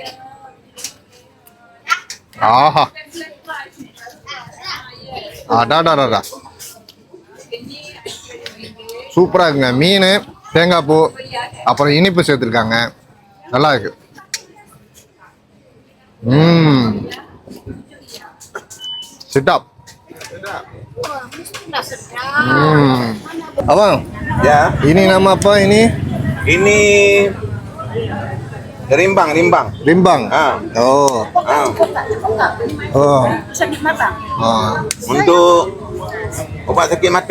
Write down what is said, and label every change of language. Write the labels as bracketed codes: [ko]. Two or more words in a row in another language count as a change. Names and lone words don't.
[ta] ஆஹா, அடாடாடா, சூப்பரா இருக்குங்க. மீன், தேங்காய் பூ, அப்புறம் இனிப்பு சேர்த்துருக்காங்க, நல்லா இருக்கு. சிட்டாப். [ms] Abang, Ya, ini nama apa ini? ini rimbang. Rimbang. Oh. Oh. Sakit mata. Untuk obat sakit mata.